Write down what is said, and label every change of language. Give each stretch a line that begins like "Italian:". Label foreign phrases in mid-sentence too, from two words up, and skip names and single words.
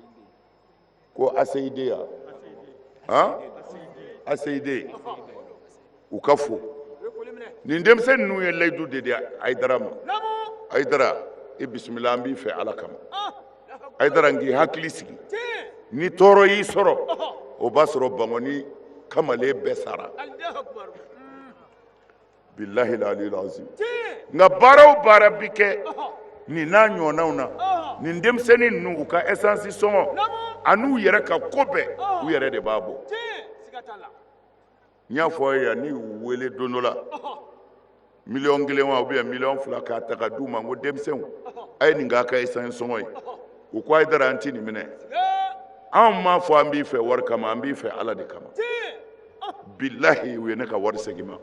Bambara: ko ACID ya ACID u ka fo ne foli minɛ nin denmisɛnnin ninnu ye layidu de di Ayidara ma namu Ayidara i bisimila an b'i fɛ ala kama Ayidara n k'i hakili sigi ni tɔɔrɔ y'i sɔrɔ o b'a sɔrɔ Bangoni kamalen bɛɛ sara
Arabic: الله أكبر بالله العلي العظيم
Bambara: nka baara o baara bi kɛ nin n'a ɲɔgɔnnaw na nin denmisɛnnin ninnu u ka essence sɔngɔ a n'u yɛrɛ ka ko bɛɛ u yɛrɛ de b'a bɔ siga t'a la n y'a fɔ a ye yan ni u wele don dɔ la miliyɔn 1 wa
French: ou bien
Bambara: miliyɔn 2 k'a ta ka d'u ma n ko denmisɛnw a ye nin k'a ka essence sɔngɔ ye u ko Ayidara an ti nin minɛ anw m'a fɔ an b'i fɛ wari kama an b'i fɛ ala de kama billahi u ye ne ka wari segin ma